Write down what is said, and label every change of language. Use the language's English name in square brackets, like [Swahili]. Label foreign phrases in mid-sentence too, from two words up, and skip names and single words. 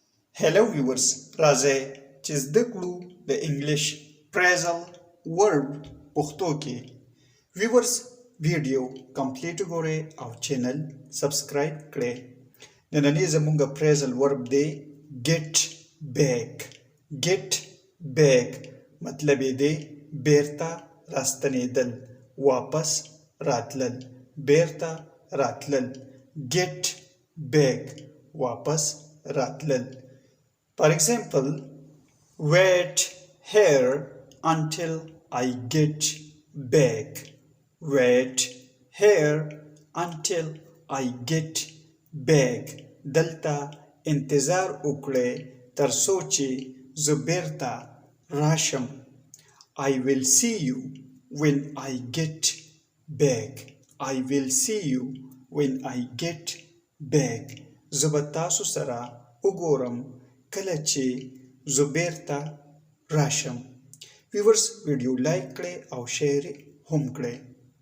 [English] Hello viewers, [Pashto] راځئ چې زده کړو د انګلیش [English] phrasal verb [Pashto] پښتو کې. viewers [English] video complete [Pashto] وګورئ او [English] channel subscribe [Pashto] کړئ. نننی زموږ [English] phrasal verb [Pashto] دی [English] get back. get back [Pashto] مطلب یې دی بیرته راستنېدل، واپس راتلل، بیرته راتلل. [English] get back [Pashto] واپس راتلل. [English] For example, wait here until I get back. Wait here until I get back. [Pashto] دلته انتظار وکړئ تر څو چې زه بیرته راشم. [English] I will see you when I get back. I will see you when I get back. [Pashto] زه به تاسو سره وګورم کله چې زه بیرته راشم. [English] viewers video like [Pashto] کړئ او شیر هم کړئ.